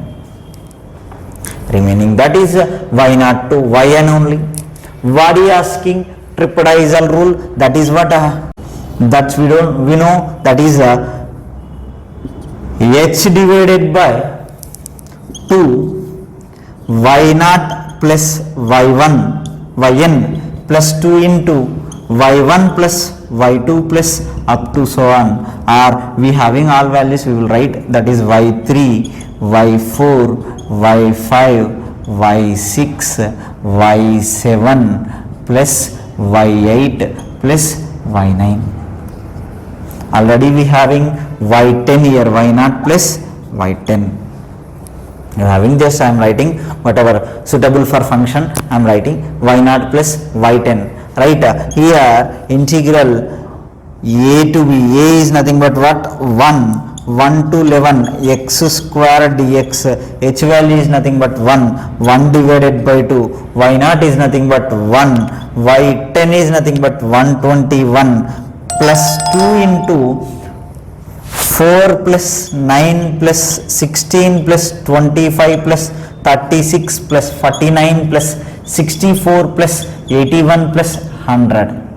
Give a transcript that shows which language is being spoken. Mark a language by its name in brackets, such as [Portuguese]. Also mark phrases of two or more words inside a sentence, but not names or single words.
[English] Remaining, that is y naught to yn only. What are you asking? Tripodisal rule. That is what that's we know that is h divided by 2 y naught plus y1 yn plus 2 into y1 plus y2 plus up to so on, or we having all values we will write, that is y3, y4, y5, y6, y7 plus y8 plus y9. Already we having y10 here, y0 plus y10. You are having this, I am writing whatever suitable for function, I am writing y0 plus y10. Right, here integral a to b, a is nothing but what? 1 to 11 x square dx, h value is nothing but 1 divided by 2, y0 is nothing but 1, y10 is nothing but 121 plus 2 into 4 plus 9 plus 16 plus 25 plus 36 plus 49 plus 64 plus 81 plus 100.